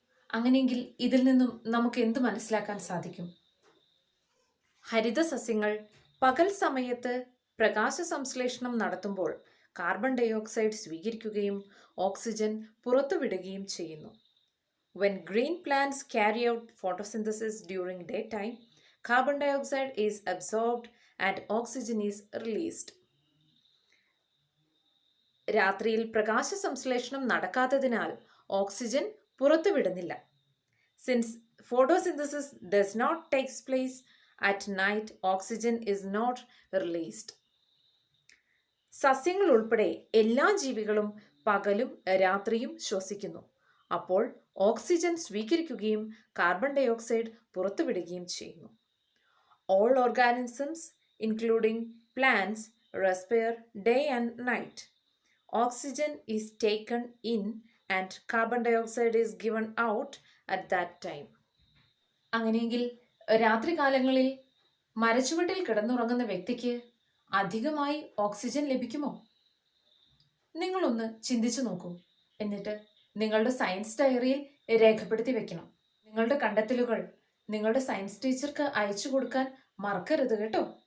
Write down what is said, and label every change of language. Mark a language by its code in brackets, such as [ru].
[ml] അങ്ങനെയെങ്കിൽ ഇതിൽ നിന്നും നമുക്ക് എന്ത് മനസ്സിലാക്കാൻ സാധിക്കും? ഹരിത സസ്യങ്ങൾ പകൽ സമയത്ത് പ്രകാശ സംശ്ലേഷണം നടത്തുമ്പോൾ കാർബൺ ഡൈ ഓക്സൈഡ് സ്വീകരിക്കുകയും ഓക്സിജൻ പുറത്തുവിടുകയും ചെയ്യുന്നു. [en] When green plants carry out photosynthesis during daytime, carbon dioxide is absorbed and oxygen is released. [ml] രാത്രിയിൽ പ്രകാശ സംശ്ലേഷണം നടക്കാത്തതിനാൽ oxygen പുറത്തുവിടുന്നില്ല. [en] Since photosynthesis does not take place at night, oxygen is not released. [ml] സസ്യങ്ങൾ ഉൾപ്പെടെ എല്ലാ ജീവികളും പകലും രാത്രിയും ശ്വസിക്കുന്നു. അപ്പോൾ ഓക്സിജൻ സ്വീകരിക്കുകയും കാർബൺ ഡയോക്സൈഡ് പുറത്തുവിടുകയും ചെയ്യുന്നു. [en] All organisms, including plants, respire day and night. Oxygen is taken in and carbon dioxide is given out at that time. [ml] അങ്ങനെയെങ്കിൽ രാത്രികാലങ്ങളിൽ മരച്ചുവട്ടിൽ കിടന്നുറങ്ങുന്ന വ്യക്തിക്ക് അധികമായി ഓക്സിജൻ ലഭിക്കുമോ? നിങ്ങളൊന്ന് ചിന്തിച്ചു നോക്കൂ. എന്നിട്ട് നിങ്ങളുടെ സയൻസ് ഡയറിയിൽ രേഖപ്പെടുത്തി വെക്കണം. നിങ്ങളുടെ കണ്ടെത്തലുകൾ നിങ്ങളുടെ സയൻസ് ടീച്ചർക്ക് അയച്ചു കൊടുക്കാൻ മറക്കരുത് കേട്ടോ.